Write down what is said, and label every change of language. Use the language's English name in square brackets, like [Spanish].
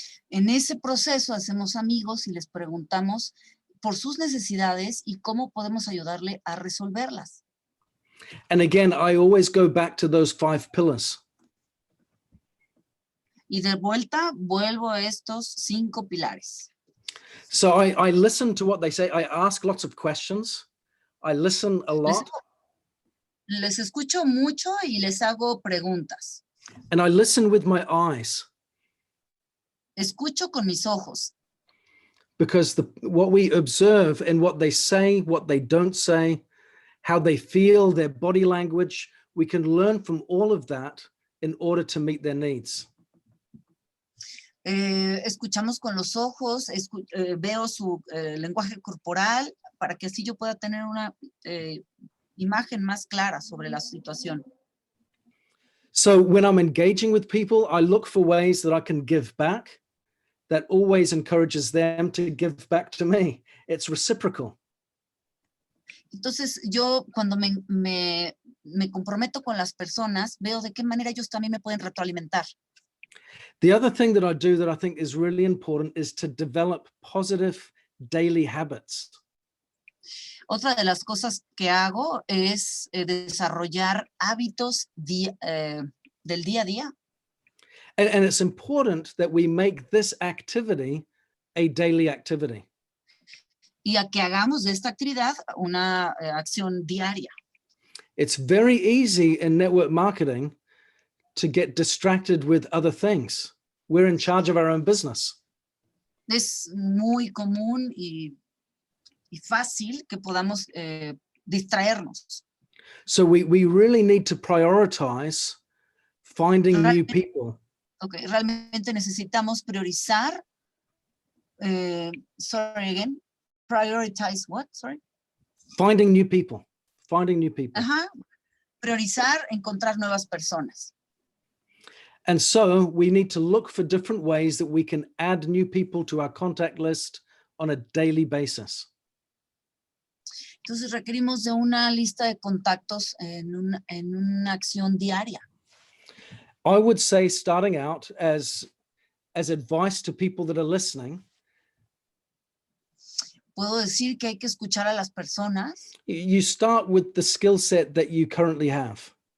[Spanish] En ese proceso hacemos amigos y les preguntamos por sus necesidades y cómo podemos ayudarle a resolverlas. [English] And again, I always go back to those 5 pillars. [Spanish] Y de vuelta vuelvo a estos 5 pilares. [English] So I listen to what they say. I ask lots of questions. I listen a lot. [Spanish] Les escucho mucho y les hago preguntas. [English] And I listen with my eyes. [Spanish] Escucho con mis ojos. [English] Because what we observe in what they say, what they don't say, how they feel, their body language, we can learn from all of that in order to meet their needs. [Spanish] Escuchamos con los ojos, veo su lenguaje corporal para que así yo pueda tener una imagen más clara sobre la situación. [English] So when I'm engaging with people, I look for ways that I can give back. That always encourages them to give back to me. It's reciprocal. [Spanish] Entonces yo cuando me comprometo con las personas, veo de qué manera ellos también me pueden retroalimentar. [English] The other thing that I do that I think is really important is to develop positive daily habits. [Spanish] Otra de las cosas que hago es desarrollar hábitos del día a día. [English] And it's important that we make this activity a daily activity. [Spanish] Y a que hagamos de esta actividad una acción diaria. [English] It's very easy in network marketing to get distracted with other things. We're in charge of our own business. [Spanish] Es muy común y fácil que podamos distraernos. [English] So we really need to prioritize finding new people. Okay, [Spanish] realmente necesitamos priorizar. [English] Sorry again. Prioritize what? Sorry. Finding new people. Finding new people. [Spanish] Ajá. Priorizar, encontrar nuevas personas. [English] And so we need to look for different ways that we can add new people to our contact list on a daily basis. [Spanish] Entonces requerimos de una lista de contactos en una acción diaria. [English] I would say, starting out, as advice to people that are listening, [Spanish] Puedo decir que hay que escuchar a las personas. [English] you start with the skill set that you currently have.